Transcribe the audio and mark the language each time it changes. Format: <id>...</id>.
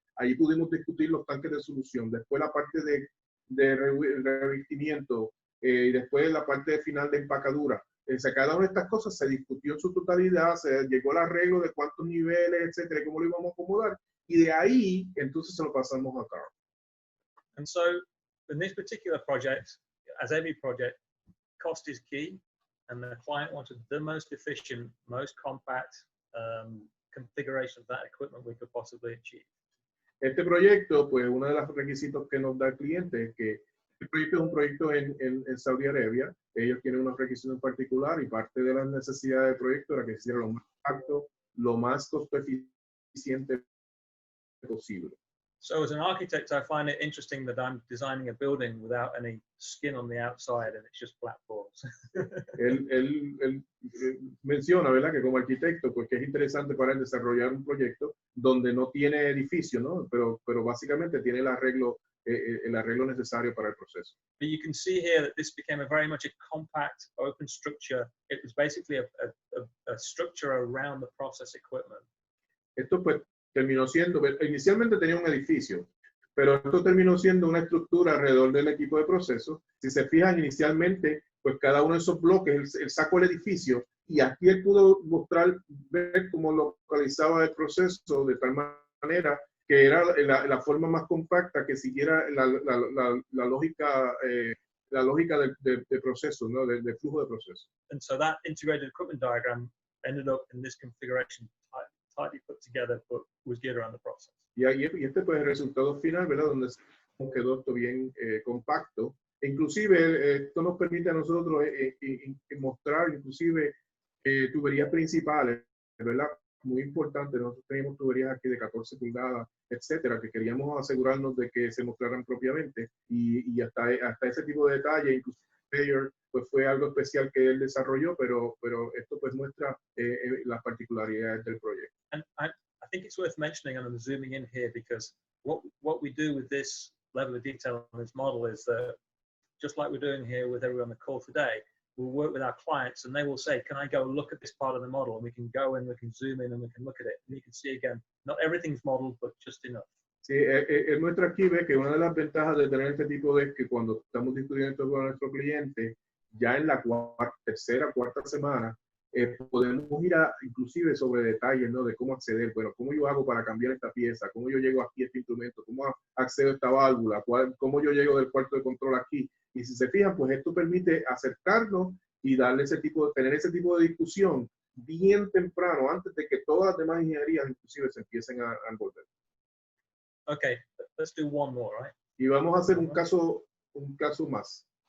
<es>Ahí pudimos discutir los tanques de solución. Después la parte de revestimiento y después la parte final de empacadura. Cada una de estas cosas se discutió en su totalidad, se llegó al arreglo de cuántos niveles, etcétera, cómo lo íbamos a acomodar. Y de ahí, entonces se lo pasamos a Carl.</es> <en>And so in this particular project, as every project, cost is key. And the client wanted the most efficient, most compact configuration of that equipment we could possibly achieve.</en> <es>Este proyecto, pues uno de los requisitos que nos da el cliente es que este proyecto es un proyecto en Saudi Arabia. Ellos tienen unos requisitos en particular y parte de las necesidades del proyecto era que hiciera lo más compacto, lo más costo eficiente posible.</es> <en>So as an architect, I find it interesting that I'm designing a building without any skin on the outside and it's just flat floors.</en> <es>Él menciona, ¿verdad?, que como arquitecto, pues que es interesante para él desarrollar un proyecto donde no tiene edificio, ¿no? Pero básicamente tiene el arreglo necesario para el proceso.</es> <en>But you can see here that this became very much a compact, open structure. It was basically a structure around the process equipment.</en> <es>Esto pues terminó siendo, inicialmente tenía un edificio, pero esto terminó siendo una estructura alrededor del equipo de proceso. Si se fijan, inicialmente, pues cada uno de esos bloques, él sacó el edificio y aquí él pudo ver cómo localizaba el proceso de tal manera que era la forma más compacta que siguiera la lógica de proceso, ¿no? De flujo de proceso.</es> <en>And so that integrated equipment diagram ended up in this configuration, tightly put together, but was geared around the process.</en> <es>Y este pues el resultado final, ¿verdad? Donde quedó esto bien compacto Inclusive, esto nos permite a nosotros mostrar inclusive tuberías principales, ¿verdad? Muy importante. Nosotros tenemos tuberías aquí de 14 pulgadas, etcétera, que queríamos asegurarnos de que se mostraran propiamente y hasta ese tipo de detalle, inclusive Bayer, pues fue algo especial que él desarrolló, pero esto pues muestra las particularidades del proyecto.</es> <en>And I think it's worth mentioning, and I'm zooming in here because what we do with this level of detail on this model is that, just like we're doing here with everyone on the call today, we'll work with our clients and they will say, can I go look at this part of the model? And we can go in, we can zoom in and we can look at it. And you can see again, not everything's modeled, but just enough.</en> <es>Sí, él muestra aquí, ve que una de las ventajas de tener este tipo de que cuando estamos discutiendo esto con nuestro cliente, ya en la tercera, cuarta semana, podemos ir inclusive sobre detalles, ¿no? De cómo acceder, bueno, cómo yo hago para cambiar esta pieza, cómo yo llego aquí a este instrumento, cómo accedo a esta válvula, cómo yo llego del cuarto de control aquí. Y si se fijan, pues esto permite acercarnos y darle tener ese tipo de discusión bien temprano, antes de que todas las demás ingenierías inclusive se empiecen a envolver.</es> <en>Okay, let's do one more, right?</en> <es>Y vamos a hacer un caso más.</es>